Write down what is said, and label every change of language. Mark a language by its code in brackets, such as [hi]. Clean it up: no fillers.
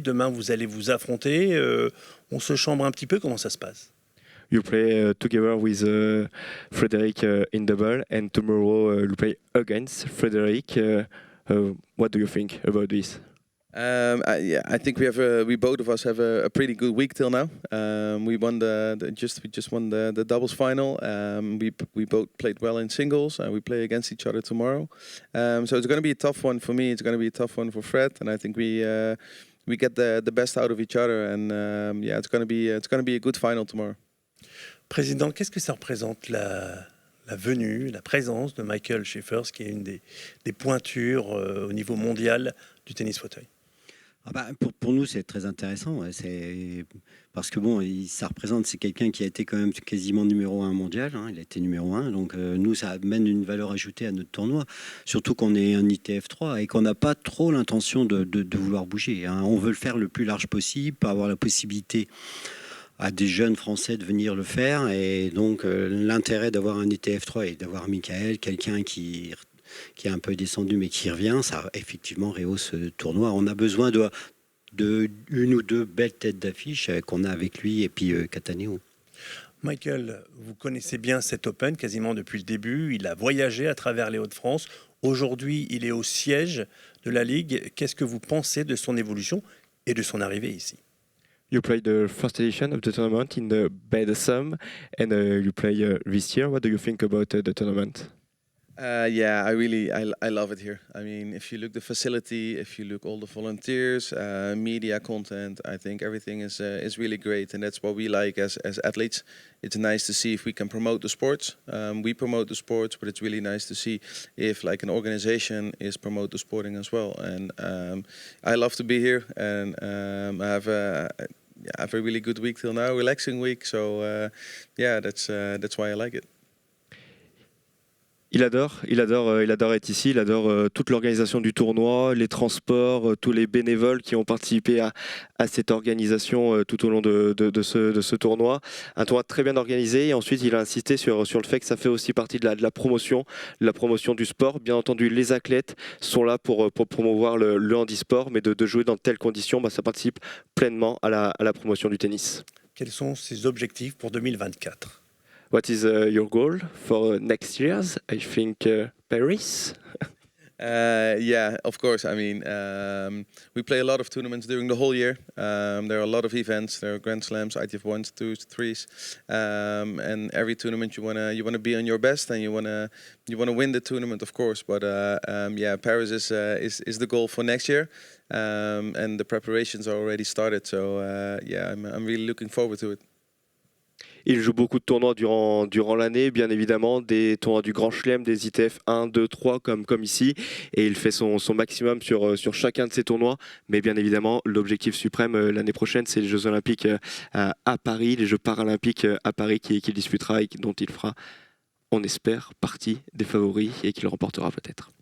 [fr] Demain, vous allez vous affronter. On se chambre un petit peu. Comment ça se passe? [en] You play together with Frédéric in double, and tomorrow you play against Frédéric. What do you think about this? Yeah, I think we both of us have a pretty good week till now. We won we just won the doubles final. We both played well in singles. We play against each other tomorrow. So it's going to be a tough one for me. It's going to be a tough one for Fred, and I think we get the best out of each other. And yeah, it's going to be a good final tomorrow. [fr] Président, qu'est-ce que ça représente la venue, la présence de Michael Schiefers, qui est une des pointures au niveau mondial du tennis fauteuil? Pour nous, c'est très intéressant. Parce que bon, ça représente, c'est quelqu'un qui a été quand même quasiment numéro 1 mondial. Il a été numéro 1. Donc nous, ça amène une valeur ajoutée à notre tournoi. Surtout qu'on est un ITF 3 et qu'on n'a pas trop l'intention de vouloir bouger. On veut le faire le plus large possible, pour avoir la possibilité à des jeunes Français de venir le faire. Et donc l'intérêt d'avoir un ITF 3 et d'avoir Michael, quelqu'un qui est un peu descendu mais qui revient, ça effectivement rehausse ce tournoi. On a besoin une ou deux belles têtes d'affiche qu'on a avec lui et puis Cattaneo. Michael, vous connaissez bien cet Open quasiment depuis le début. Il a voyagé à travers les Hauts-de-France. Aujourd'hui, il est au siège de la Ligue. Qu'est-ce que vous pensez de son évolution et de son arrivée ici? [en] You played the first edition of the tournament in the Baie de Somme, and you play this year. What do you think about the tournament? Yeah, I love it here. I mean, if you look the facility, if you look all the volunteers, media content, I think everything is really great, and that's what we like as athletes. It's nice to see if we can promote the sports. We promote the sports, but it's really nice to see if like an organization is promote the sporting as well. And I love to be here, and I have a really good week till now, relaxing week. So yeah, that's why I like it. [fr] Il adore être ici, il adore toute l'organisation du tournoi, les transports, tous les bénévoles qui ont participé à cette organisation tout au long de ce tournoi. Un tournoi très bien organisé et ensuite il a insisté sur le fait que ça fait aussi partie de la promotion du sport. Bien entendu, les athlètes sont là pour promouvoir le handisport, mais de jouer dans de telles conditions, ça participe pleinement à la promotion du tennis. Quels sont ses objectifs pour 2024? [en] What is your goal for next year's? I think Paris. Yeah, of course. I mean, we play a lot of tournaments during the whole year. There are a lot of events. There are Grand Slams, ITF 1s, 2s, 3s, and every tournament you wanna be on your best, and you wanna win the tournament, of course. But yeah, Paris is the goal for next year, and the preparations are already started. So yeah, I'm really looking forward to it. [fr] Il joue beaucoup de tournois durant l'année, bien évidemment, des tournois du Grand Chelem, des ITF 1, 2, 3 comme ici, et il fait son maximum sur chacun de ces tournois, mais bien évidemment, l'objectif suprême l'année prochaine, c'est les Jeux Olympiques à Paris, les Jeux Paralympiques à Paris qu'il disputera et dont il fera, on espère, partie des favoris et qu'il remportera peut-être.